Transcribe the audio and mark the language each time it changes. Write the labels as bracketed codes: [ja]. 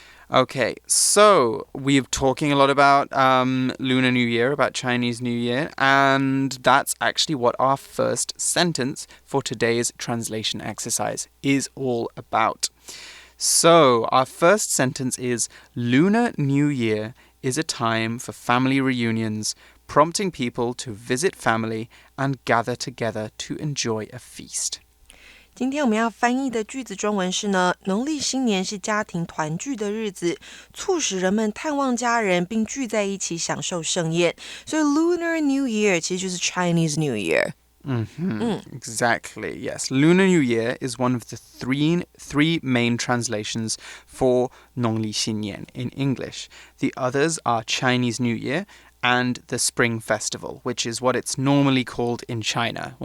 [en] Okay, so we're talking a lot about Lunar New Year, about Chinese New Year, and that's actually what our first sentence for today's translation exercise is all about. So, our first sentence is, Lunar New Year is a time for family reunions, prompting people to visit family and gather together to enjoy a feast. [zh] 今天我们要翻译的句子中文是呢，农历新年是家庭团聚的日子，促使人们探望家人并聚在一起享受盛宴。所以 Lunar New Year 其实就是 Chinese New Year。 [en] Exactly, yes. Lunar New Year is one of the three main translations for 农历新年 in English. The others are Chinese New Year and the Spring Festival, which is what it's normally called in China.